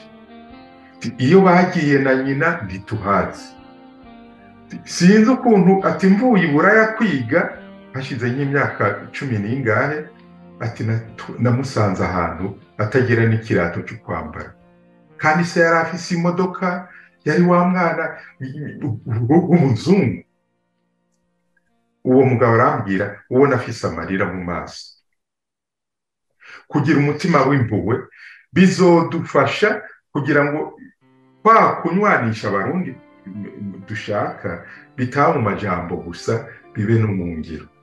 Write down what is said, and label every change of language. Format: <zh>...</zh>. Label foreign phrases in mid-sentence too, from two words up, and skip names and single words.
<rn>Iyo bagiye na nyina ntituhazi, sinzi ukuntu ati mvuye i Buraya kwiga hashize nk'imyaka 10 n'ingahe, ati namusanze ahantu atagira n'ikirato cyo kwambara, kandi se yari afise imodoka, yari wa mwana w'umuzungu. Uwo mugabo arambwira ubona afise amarira mu maso. Kugira umutima w'impuhwe bizodufasha kugira ngo kunywanisha abarundi dushaka bitaba mu majambo gusa, bibe no mu ngiro.</rn>